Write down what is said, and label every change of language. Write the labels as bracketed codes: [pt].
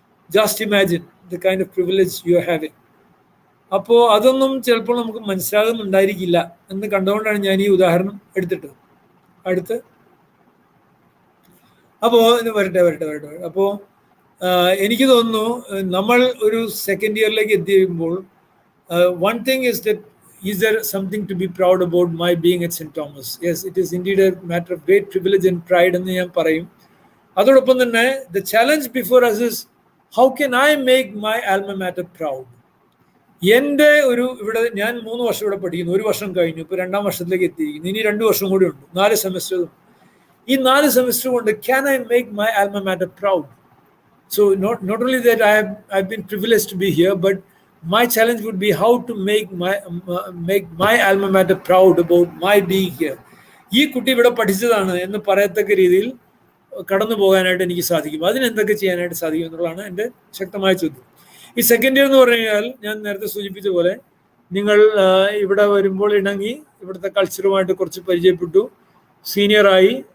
[en] Just imagine the kind of privilege you are having. [ml] അപ്പോൾ അതൊന്നും ചിലപ്പോൾ നമുക്ക് മനസ്സിലാകുന്നുണ്ടായിരിക്കില്ല എന്ന് കണ്ടുകൊണ്ടാണ് ഞാൻ ഈ ഉദാഹരണം എടുത്തിട്ടത്. അടുത്ത് അപ്പോൾ വരട്ടെ. അപ്പോൾ എനിക്ക് തോന്നുന്നു നമ്മൾ ഒരു സെക്കൻഡ് ഇയറിലേക്ക് എത്തി കഴിയുമ്പോൾ [en] One thing is that is there something to be proud about my being at St. Thomas? Yes, it is indeed a matter of great privilege and pride [ml] എന്ന് ഞാൻ പറയും. അതോടൊപ്പം തന്നെ [en] the challenge before us is how can I make my alma mater proud? [ml] എൻ്റെ ഇവിടെ ഞാൻ 3 വർഷം ഇവിടെ പഠിക്കുന്നു, 1 വർഷം കഴിഞ്ഞു, ഇപ്പോൾ 2ാം വർഷത്തിലേക്ക് എത്തിയിരിക്കുന്നു, ഇനി 2 വർഷം കൂടി ഉണ്ട്, 4 സെമസ്റ്റർ. ഈ 4 സെമസ്റ്റർ കൊണ്ട് [en] can I make my alma mater proud? So not only that I've been privileged to be here, but my challenge would be how to make my alma mater proud about my being here. [ml] ഈ കുട്ടി ഇവിടെ പഠിച്ചതാണ് എന്ന് പറയത്തക്ക രീതിയിൽ കടന്നു പോകാനായിട്ട് എനിക്ക് സാധിക്കും. അതിനെന്തൊക്കെ ചെയ്യാനായിട്ട് സാധിക്കും എന്നുള്ളതാണ് എൻ്റെ ശക്തമായ ചോദ്യം. ഈ സെക്കൻഡ് ഇയർ എന്ന് പറഞ്ഞു കഴിഞ്ഞാൽ ഞാൻ നേരത്തെ സൂചിപ്പിച്ച പോലെ നിങ്ങൾ ഇവിടെ വരുമ്പോൾ ഇണങ്ങി ഇവിടുത്തെ കൾച്ചറുമായിട്ട് കുറച്ച് പരിചയപ്പെട്ടു, സീനിയറായി.